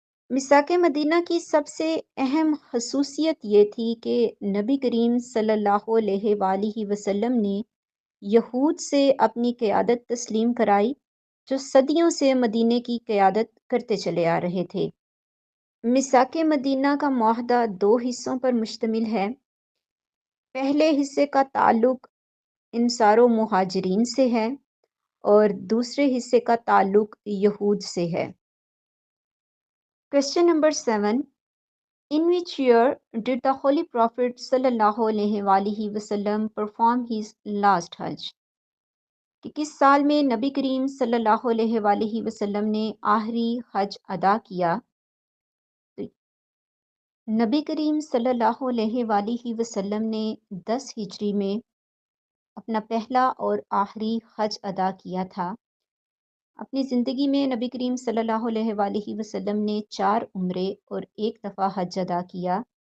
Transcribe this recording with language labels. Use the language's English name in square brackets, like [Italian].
[Urdu] مساک مدینہ کی سب سے اہم خصوصیت یہ تھی کہ نبی کریم صلی اللہ علیہ وآلہ وسلم نے یہود سے اپنی قیادت تسلیم کرائی، جو صدیوں سے مدینے کی قیادت کرتے چلے آ رہے تھے۔ مساک مدینہ کا معاہدہ دو حصوں پر مشتمل ہے۔ پہلے حصے کا تعلق انصار و مہاجرین سے ہے اور دوسرے حصے کا تعلق یہود سے ہے۔ [English] Question number 7. In which year did the Holy Prophet sallallahu alaihi وآلہ وسلم perform his last Hajj? [Urdu] کہ کس سال میں نبی کریم صلی اللہ علیہ وآلہ وسلم نے آخری حج ادا کیا؟ تو نبی کریم صلی اللہ علیہ وآلہ وسلم نے 10 ہجری میں اپنا پہلا اور آخری حج ادا کیا تھا۔ اپنی زندگی میں نبی کریم صلی اللہ علیہ وآلہ وسلم نے 4 عمرے اور 1 دفعہ حج ادا کیا۔